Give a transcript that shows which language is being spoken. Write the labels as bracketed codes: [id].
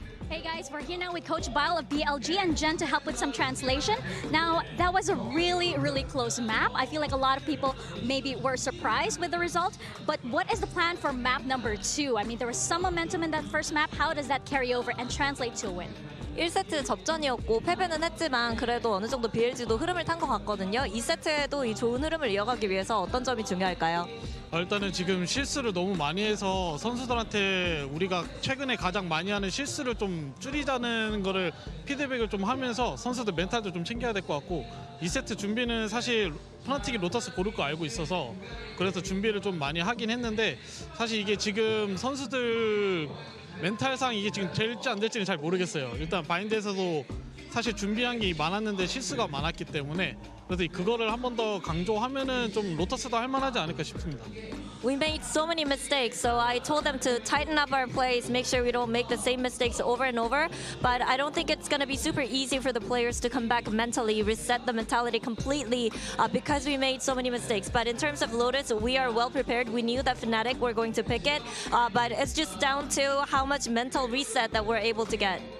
[en] Hey guys, we're here now with Coach Bile of BLG and Jen to help with some translation. Now, that was a really close map. I feel like a lot of people maybe were surprised with the result, but what is the plan for map number 2? I mean, there was some momentum in that first map. How does that carry over and translate to a win? [ko] 1세트 접전이었고 패배는 했지만 그래도 어느 정도 BLG도 흐름을 탄 것 같거든요. 2세트에도 이 좋은 흐름을 이어가기 위해서 어떤 점이 중요할까요? 일단은 지금 실수를 너무 많이 해서 선수들한테 우리가 최근에 가장 많이 하는 실수를 좀 줄이자는 거를 피드백을 좀 하면서 선수들 멘탈도 좀 챙겨야 될 것 같고 2세트 준비는 사실 프나틱이 로터스 고를 거 알고 있어서 그래서 준비를 좀 많이 하긴 했는데 사실 이게 지금 선수들 멘탈상 이게 지금 될지 안 될지는 잘 모르겠어요. 일단 바인드에서도 사실 준비한 게 많았는데 실수가 많았기 때문에 그래서 그거를 한 번 더 강조하면은 좀 로터스도 할만하지 않을까 싶습니다. [en] We made so many mistakes, so I told them to tighten up our plays, make sure we don't make the same mistakes over and over. But I don't think it's going to be super easy for the players to come back mentally, reset the mentality completely because we made so many mistakes. But in terms of Lotus, we are well prepared. We knew that FNATIC were going to pick it, but it's just down to how much mental reset that we're able to get.